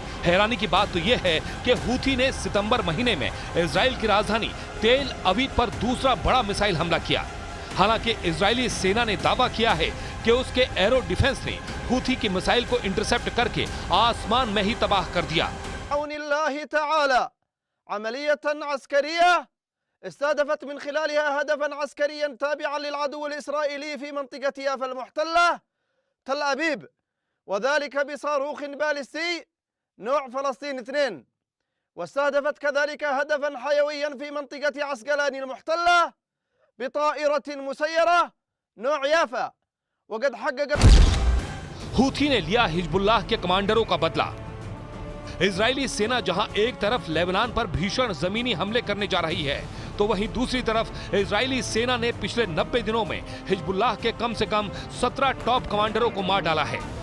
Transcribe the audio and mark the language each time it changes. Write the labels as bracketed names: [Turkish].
[Hindi] हैरानी की बात तो यह है कि हूथी ने सितंबर महीने में इजराइल की राजधानी तेल अवीव पर दूसरा बड़ा मिसाइल हमला किया। हालांकि इजरायली सेना ने दावा किया है कि उसके एरो डिफेंस ने हूथी की मिसाइल को इंटरसेप्ट करके आसमान में ही तबाह कर दिया। [Arabic] استهدفت من خلالها هدفا عسكريا تابعا للعدو الإسرائيلي في منطقة يافا المحتلة تل أبيب، وذلك بصاروخ باليستي نوع فلسطين 2، واستهدفت كذلك هدفا حيويا في منطقة عسقلان المحتلة بطائرة مسيرة نوع يافا، وقد حققت [Hindi] हूथी ने लिया हिजबुल्लाह के कमांडरों का बदला। इजरायली सेना जहां एक तरफ लेबनान पर भीषण जमीनी हमले करने जा रही है, तो वहीं दूसरी तरफ इजरायली सेना ने पिछले 90 दिनों में हिजबुल्लाह के कम से कम 17 टॉप कमांडरों को मार डाला है।